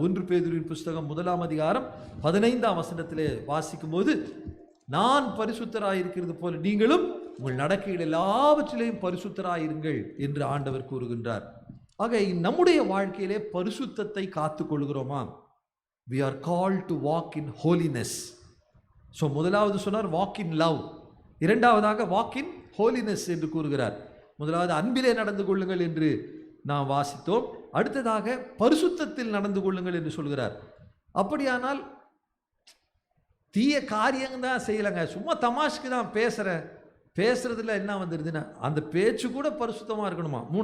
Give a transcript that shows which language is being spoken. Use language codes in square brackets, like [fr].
[ta] 1 பேதுருவின் புஸ்தகம் 1ஆம் அதிகாரம் 15ஆம் வசனத்திலே வாசிக்கும் போது, நான் பரிசுத்தராயிருக்கிறது போல நீங்களும் உங்கள் நடக்கைகள் எல்லாவற்றிலேயும் பரிசுத்தராயிருங்கள் என்று ஆண்டவர் கூறுகின்றார். ஆக நம்முடைய வாழ்க்கையிலே பரிசுத்தத்தை காத்துக் கொள்கிறோமா? [en] we are called to walk in holiness. [ta] So முதலாவது சொன்னார் [en] walk in love, [ta] இரண்டாவதாக [en] walk in holiness [ta] என்று கூறுகிறார். முதலாவது அன்பிலே நடந்து கொள்ளுங்கள் என்று நாம் வாசித்தோம். அடுத்ததாக பரிசுத்தத்தில் நடந்து கொள்ளுங்கள் என்று சொல்கிறார். அப்படியானால் தீய காரியங்கள் தான் செய்யலைங்க, சும்மா தமாஷ்க்கு தான் பேசுறதுல என்ன வந்துடுதுன்னா அந்த பேச்சு கூட பரிசுத்தமாக இருக்கணுமா?